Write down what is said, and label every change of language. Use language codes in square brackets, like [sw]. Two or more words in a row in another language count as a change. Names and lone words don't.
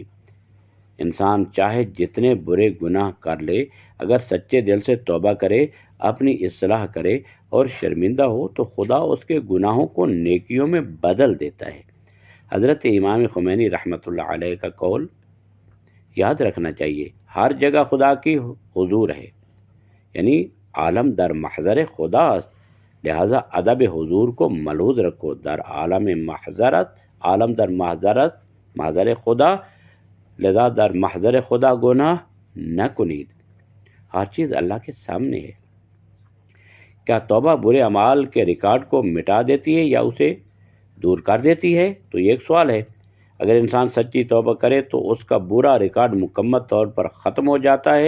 [ur] انسان چاہے جتنے برے گناہ کر لے، اگر سچے دل سے توبہ کرے، اپنی اصلاح کرے اور شرمندہ ہو تو خدا اس کے گناہوں کو نیکیوں میں بدل دیتا ہے۔ حضرت امام خمینی [ar] رحمۃ اللہ علیہ [ur] کا قول یاد رکھنا چاہیے، ہر جگہ خدا کی حضور ہے، [fa] یعنی عالم در محضر خدا است، [ur] لہذا ادب حضور کو ملحوظ رکھو۔ [fa] در عالم محضرت، عالم در محضر خدا، لذا در محضر خدا گناہ نہ کنید، [ur] ہر چیز اللہ کے سامنے ہے۔ کیا توبہ برے اعمال کے ریکارڈ کو مٹا دیتی ہے یا اسے دور کر دیتی ہے؟ تو یہ ایک سوال ہے۔ اگر انسان سچی توبہ کرے تو اس کا برا ریکارڈ مکمل طور پر ختم ہو جاتا ہے۔